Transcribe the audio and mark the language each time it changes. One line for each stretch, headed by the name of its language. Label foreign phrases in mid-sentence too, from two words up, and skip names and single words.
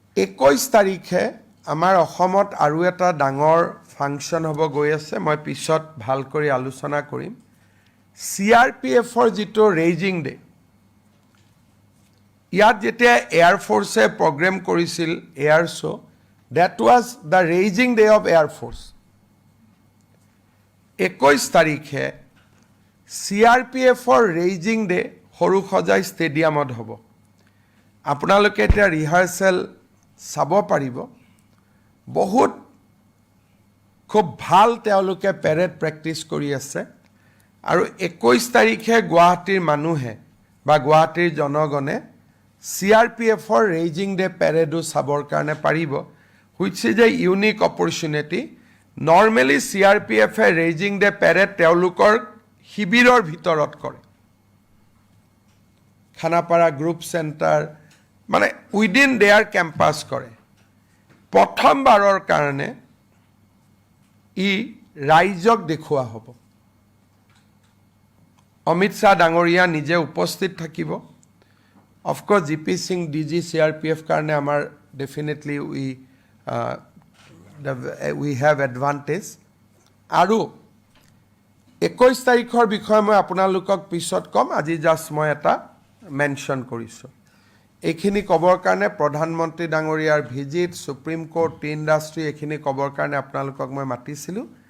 Assamese: 21 তাৰিখে আমাৰ অসমত আৰু এটা ডাঙৰ ফাংচন হ'ব গৈ আছে মই পিছত ভাল কৰি আলোচনা কৰিম CRPFৰ যিটো
English: raising day
Assamese: ইয়াত যেতিয়া এয়াৰ ফোৰ্সে প্ৰগ্ৰাম কৰিছিল
English: air show that was the raising day of Air Force
Assamese: 21 তাৰিখে CRPFৰ
English: raising day
Assamese: সৰুসজাই ষ্টেডিয়ামত হ'ব আপোনালোকে এটা ৰিহাৰ্সেল চাব পাৰিব বহুত খুব ভাল তেওঁলোকে
English: parade practice
Assamese: কৰি আছে আৰু 21 তাৰিখে গুৱাহাটীৰ মানুহে বা গুৱাহাটীৰ জনগণে CRPFৰ
English: raising day parade
Assamese: চাবৰ কাৰণে পাৰিব
English: which is a unique opportunity normally
Assamese: CRPF এ
English: raising day parade
Assamese: তেওঁলোকৰ শিবিৰৰ ভিতৰত কৰে খানাপাৰা গ্ৰুপ সেন্টাৰ মানে
English: within their campus
Assamese: কৰে প্ৰথমবাৰৰ কাৰণে ই ৰাইজক দেখুৱা হ'ব অমিত শাহ ডাঙৰীয়া নিজে উপস্থিত থাকিব
English: of course
Assamese: জিপি সিং ডিজি CRPF কাৰণে আমাৰ ডেফিনেটলি
English: we have advantage
Assamese: আৰু 21 তাৰিখৰ বিষয়ে মই আপোনালোকক পিছত কম আজি জাস্ট মই এটা মেনশন কৰিছো এইখিনি কবৰ কাৰণে প্ৰধানমন্ত্ৰী ডাঙৰীয়াৰ ভিজিট সুপ্ৰিম কোৰ্ট
English: tea industry
Assamese: এইখিনি কবৰ কাৰণে আপোনালোকক মই মাতিছিলো